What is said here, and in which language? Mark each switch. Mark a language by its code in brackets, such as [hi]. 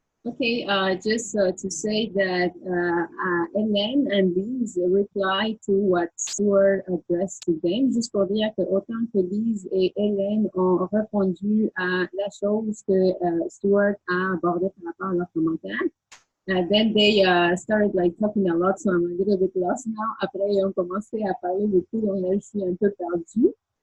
[en] Okay, just to say that Hélène and Lise replied to what Stuart addressed to them, [fr] juste pour dire que autant que Lise et Hélène ont répondu à la chose que Stuart a abordée par rapport à leurs commentaires. [en] Then they started like talking a lot, so I'm a little bit lost now. [fr] Après, ils ont commencé à parler beaucoup, donc là, je suis un peu perdue.